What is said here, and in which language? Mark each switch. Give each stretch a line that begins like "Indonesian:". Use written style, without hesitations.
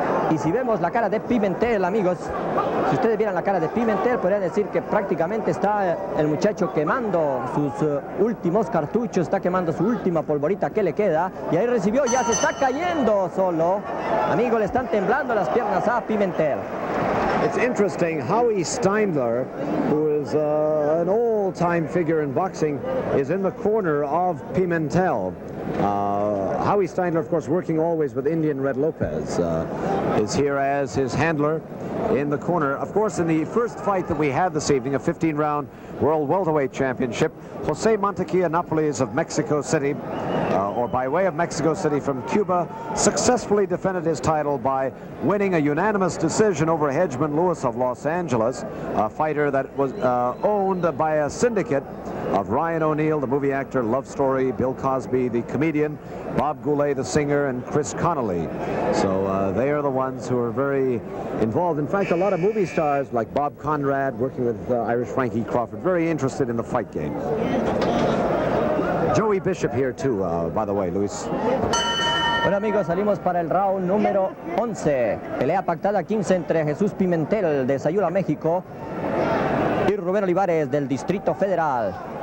Spanish: Y si vemos la cara de Pimentel, amigos, si ustedes vieran la cara de Pimentel, podrían decir que prácticamente está el muchacho quemando sus últimos cartuchos, está quemando su última polvorita que le queda. Y ahí recibió, ya se está cayendo solo. Amigos, le están temblando las piernas a Pimentel.
English: It's interesting, Howie Steindler, who is an old-time figure in boxing, is in the corner of Pimentel. Howie Steindler, of course, working always with Indian Red Lopez, is here as his handler in the corner. Of course, in the first fight that we had this evening, a 15-round World Welterweight Championship, Jose Montequilla Napoles of Mexico City, or by way of Mexico City from Cuba, successfully defended his title by winning a unanimous decision over Hedgeman Lewis of Los Angeles, a fighter that was owned by a syndicate of Ryan O'Neal, the movie actor, Love Story, Bill Cosby, the comedian, Bob Goulet, the singer, and Chris Connolly. So they are the ones who are very involved. In fact, a lot of movie stars like Bob Conrad, working with Irish Frankie Crawford, very interested in the fight game. Joey Bishop here too, by the way, Luis.
Spanish: Bueno, amigos, salimos para el round número 11. Pelea pactada 15 entre Jesús Pimentel de Sayula, México, y Rubén Olivares del Distrito Federal.